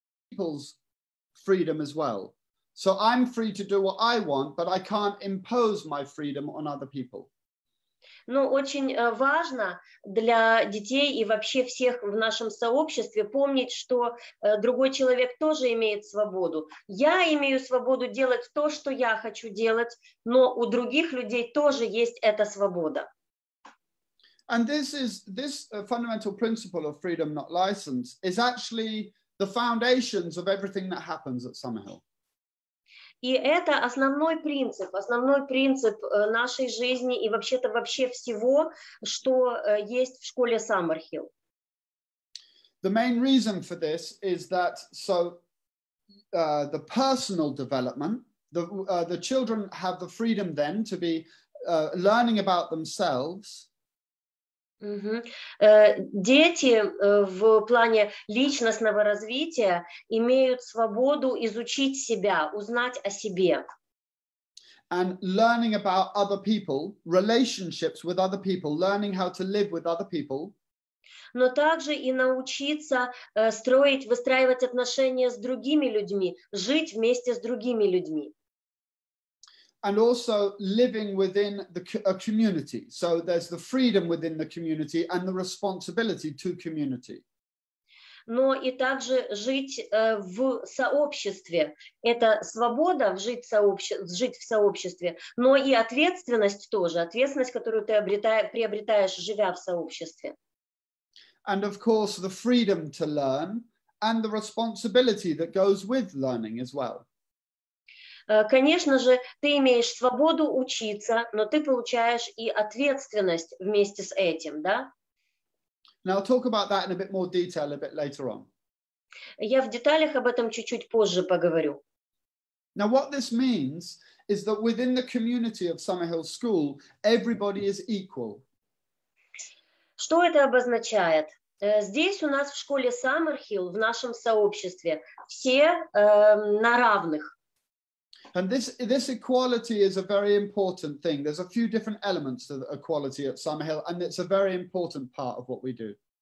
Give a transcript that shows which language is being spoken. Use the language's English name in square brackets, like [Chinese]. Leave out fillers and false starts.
[English] People's freedom as well. So I'm free to do what I want, but I can't impose my freedom on other people. [Russian] Но очень важно для детей и вообще всех в нашем сообществе помнить, что другой человек тоже имеет свободу. Я имею свободу делать то, что я хочу делать, но у других людей тоже есть эта свобода. [English] And this fundamental principle of freedom, not license, is actually the foundations of everything that happens at Sammerhіл. [Russian] И это основной принцип нашей жизни и вообще-то вообще всего, что есть в школе Саммерхіл. [English] The main reason for this is that the personal development, the children have the freedom then to be learning about themselves. [Russian] Дети в плане личностного развития имеют свободу изучить себя, узнать о себе. [English] And learning about other people, relationships with other people, learning how to live with other people. [Russian] Но также и научиться выстраивать отношения с другими людьми, жить вместе с другими людьми. [English] And also living within a community. So there's the freedom within the community and the responsibility to community. [Russian] Но и также жить в сообществе. Это свобода жить в сообществе, но и ответственность тоже. Ответственность, которую ты приобретаешь, живя в сообществе. [English] And of course, the freedom to learn and the responsibility that goes with learning as well. [Russian] Конечно же, ты имеешь свободу учиться, но ты получаешь и ответственность вместе с этим, да? [English] Now, I'll talk about that in a bit more detail a bit later on. [Russian] Я в деталях об этом чуть-чуть позже поговорю. [English] Now, what this means is that within the community of Sammerhіл School, everybody is equal. [Russian] Что это обозначает? Здесь у нас в школе Саммерхіл, в нашем сообществе, все на равных. [English] And this equality is a very important thing. There's a few different elements to the equality at Sammerhіл, and it's a very important part of what we do.